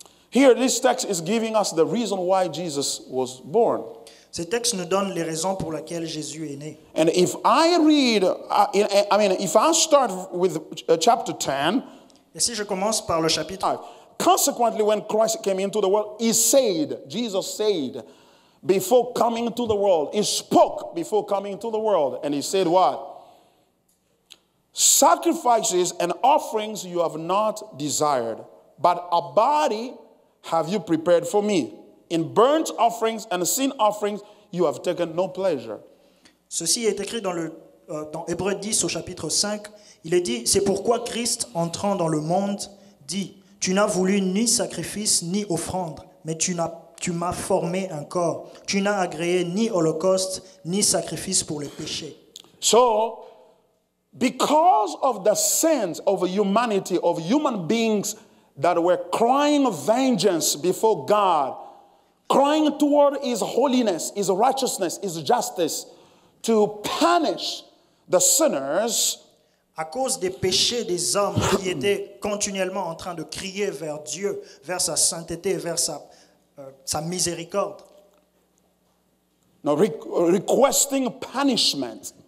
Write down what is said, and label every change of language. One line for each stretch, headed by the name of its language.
English: Here, this text is giving us the reason why Jesus was born.
French: Ces textes nous donnent les raisons pour lesquelles Jésus est né.
English: And if I read, if I start with chapter 10,
French: Et si je commence par le chapitre,
English: consequently, when Christ came into the world, Jesus said, before coming into the world, he spoke before coming into the world, and he said what? Sacrifices and offerings you have not desired, but a body have you prepared for me. In burnt offerings and sin offerings you have taken no pleasure.
French: Ceci est écrit dans Hébreux 10 au chapitre 5. Il est dit, c'est pourquoi Christ, entrant dans le monde, dit, tu n'as voulu ni sacrifice ni offrande, mais tu tu m'as formé un corps. Tu n'as agréé ni holocauste, ni sacrifice pour les péchés.
English: So, because of the sins of humanity, of human beings that were crying vengeance before God, crying toward His holiness, His righteousness, His justice, to punish the sinners,
French: À cause des péchés des hommes qui étaient continuellement en train de crier vers Dieu, vers sa sainteté, vers sa miséricorde,
English: requesting punishment